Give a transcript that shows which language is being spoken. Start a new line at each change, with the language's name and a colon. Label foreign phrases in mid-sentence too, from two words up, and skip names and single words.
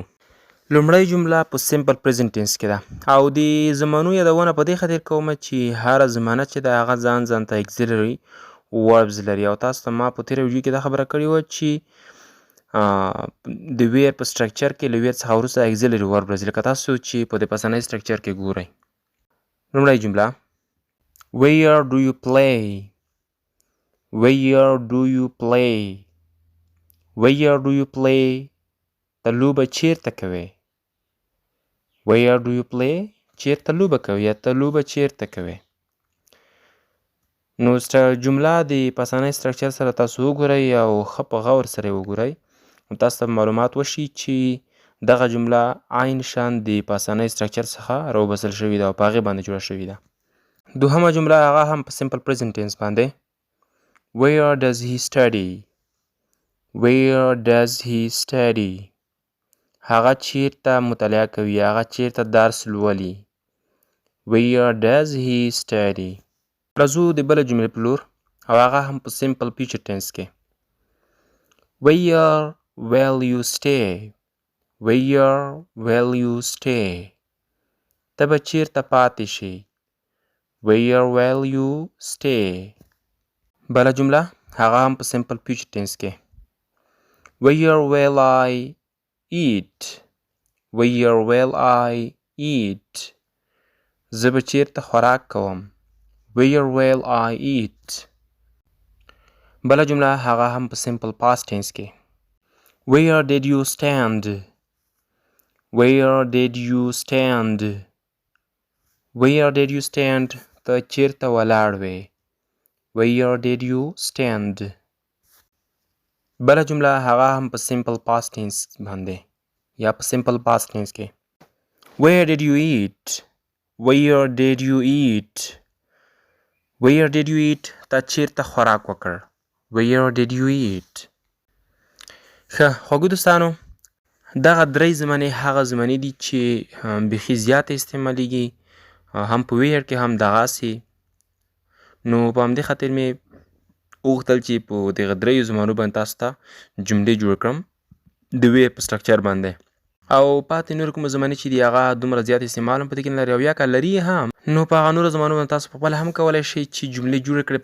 Pashto: لومړی جمله په
English: simple present tense
Pashto: کې ده او د زمانو یادونه په دې خاطر کومه چې هره زمانه چې ده هغه ځان ته
English: auxiliary verbs
Pashto: لري او تاسو ته ما په تېره ویډیو کې دا خبره کړې وه چې د ویر په سټرکچر کې له ویر څخه وروسته
English: auxiliary verb
Pashto: راځي، لکه تاسو چې په دې پسنۍ سټرکچر کې ګورئ. لومړی جمله
English: Where do you play? Where do you play? Where do you play?
Pashto: ته لوبه چیرته کوې؟
English: Where do you play?
Pashto: چیرته لوبه کوې یا ته لوبه چیرته کوې؟ نو جمله د پاسنۍ سټرکچر سره تاسو وګورئ او ښه په غور سره یې وګورئ، نو تاسو ته معلومات وشي چې دغه جمله عین شان د پاسنۍ سټرکچر څخه راوباسل شوې ده او په هغې باندې جوړه شوې ده. دوهمه جمله هغه هم په
English: simple present tense باندې Where does he study? Where does he study?
Pashto: هغه چیرته مطالعه کوي، هغه چیرته درس لولي.
English: Where does he study?
Pashto: راځو د بله جملې په لور او هغه هم په
English: simple future tense
Pashto: کې
English: Where will you stay? Where will you stay?
Pashto: ته به چیرته پاتې شي.
English: Where will you stay?
Pashto: بله جمله هغه هم په
English: simple future tense کې Where will I eat? Where will I eat?
Pashto: زه به چیرته خوراک کوم.
English: Where will I eat?
Pashto: بله جمله هغه هم په
English: simple past tense کې Where did you stand? Where did you stand? Where did you stand?
Pashto: ته چیرته ولاړ وې.
English: Where did you stand?
Pashto: بله جمله هغه هم په
English: simple past tense
Pashto: باندې یا په
English: simple past tense کې Where did you eat? Where did you eat? Where did you eat?
Pashto: تا چیرته خوراک وکړ.
English: Where did you eat?
Pashto: ښه خوږو دوستانو، دغه درې زمانې هغه زمانې دي چې بیخي زیاته استعمالیږي، هم په ویر کې هم دغسې. نو په همدې خاطر مې وغوښتل چې په دغه دریو زمانو باندې تاسو ته جملې جوړ کړم د ویر په سټرکچر باندې، او پاتې نور کومه زمانې چې دي هغه دومره زیات استعمال هم په دې کې نه لري او یا که لري هم نو په هغه نورو زمانو باندې تاسو پخپله هم کولی شئ چې جملې جوړې کړئ.